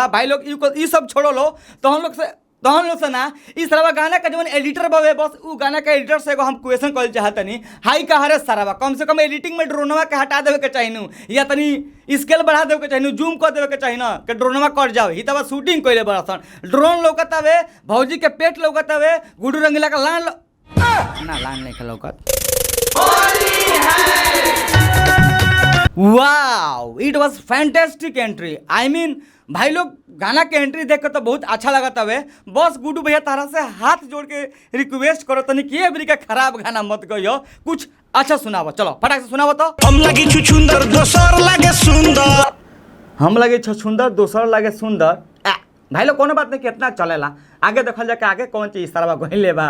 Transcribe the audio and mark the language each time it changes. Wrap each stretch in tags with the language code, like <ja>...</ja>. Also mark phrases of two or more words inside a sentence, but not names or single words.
<bho>भाई लोग ई सब छोड़ो लो तो हम लोग से ना इस तरह गाना का जवन एडिटर बावे बस उ गाना का एडिटर से एगो हम क्वेश्चन करल चाहतनी हाई का हरे सारा कम से कम एडिटिंग में ड्रोनवा के हटा देवे के चाहिए या तनी स्केल बढ़ा देवे के चाहिए जूम कर देवे के चाहिए ना कि ड्रोनवा कट जाओ ही तब शूटिंग कइले बड़सन ड्रोन लौकत हवे भौजी के पेट लौकत हवे गुडू रंगीला का लान ना लान नहीं लौकत।</bho> <en>wow it was fantastic entry I mean</en> <bho>भाई लोग गाना के एंट्री देख कर तो बहुत अच्छा लगा था वे। बस गुडू भैया तारा से हाथ जोड़ के रिक्वेस्ट करो तनी कि एवरी का खराब गाना मत गइयो कुछ अच्छा सुनावो। चलो फटाक से सुनावो तो। हम लगी छुछुंदर दोसर लागे सुंदर हम लगे छुछुंदर दोसर लागे सुंदर भाई लोग कोनो बात नहीं कितना चलेला आगे देखल जाके आगे कौन चीज सारा गइले बा</bho>